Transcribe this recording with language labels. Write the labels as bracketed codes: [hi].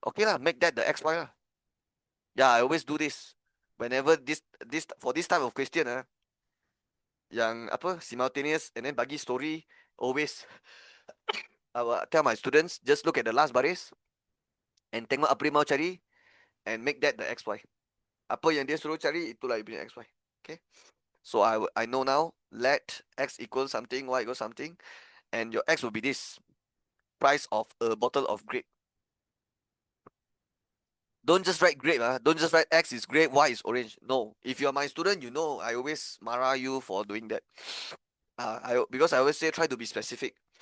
[en] Okay lah, make that the XY lah. Yeah, I always do this. Whenever this for this type of question yang apa simultaneous and then bagi story, always I will tell my students just look at the last baris and [ms] tengok apa dia mau cari [en] and make that the XY. [ms] Apa yang dia suruh cari itulah dia punya XY. [en] Okay. So I know now, let X equal something, Y equal something, and your X will be this price of a bottle of grape. Don't just write grape, don't just write X is grape, Y is orange. No. If you're my student, you know I always marah you for doing that. Because I always say try to be specific.